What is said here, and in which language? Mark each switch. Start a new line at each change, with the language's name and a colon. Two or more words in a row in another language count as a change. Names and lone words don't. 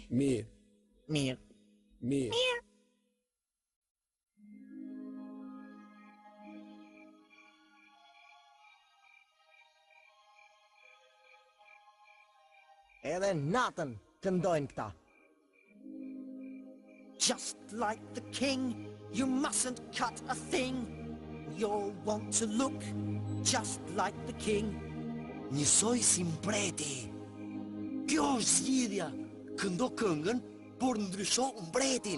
Albanian: Mirë, Mirë. mirë. Edhe natën këndojnë këta.
English: Just like the king, you mustn't cut a thing. You'll want to look just like the king.
Albanian: Njësoj si mbreti. Kjo është zgjidhja. Këndo këngën, por ndrysho mbretin.